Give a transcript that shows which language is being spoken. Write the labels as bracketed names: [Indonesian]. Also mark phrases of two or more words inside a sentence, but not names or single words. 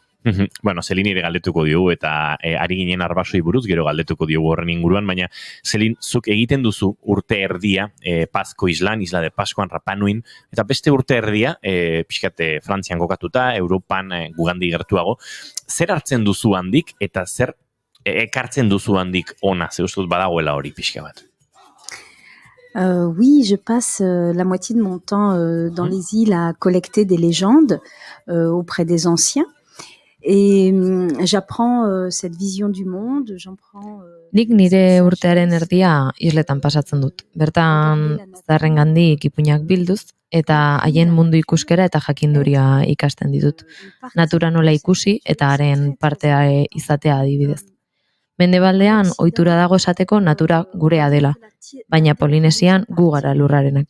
[Basque] Celine ere galdetuko diogu eta ari ginen arbasoi buruz, gero galdetuko diogu horren inguruan, baina Celine, zuk egiten duzu urte erdia Pasko Islan, Isla de Paskoan, Rapanuin, eta beste urte erdia, pixkate Frantzian kokatuta, Europan gugandi gertuago, zer hartzen duzu handik eta zer ekartzen duzu handik ona, ze ustuz badagoela hori pixka bat? [French] Oui, je passe la moitié de mon temps dans les îles à collecter des légendes auprès des anciens. Et j'apprends cette vision du monde, j'en prends... [Basque] Nik nire urtearen erdia isletan pasatzen dut. Bertan zaharrengandik ipuinak bilduz, eta haien mundu ikuskera eta jakinduria ikasten ditut. Natura nola ikusi eta haren partea izatea adibidez. Mendebaldean ohitura dago esateko natura gurea dela, baina Polinesian gu gara lurrarenak.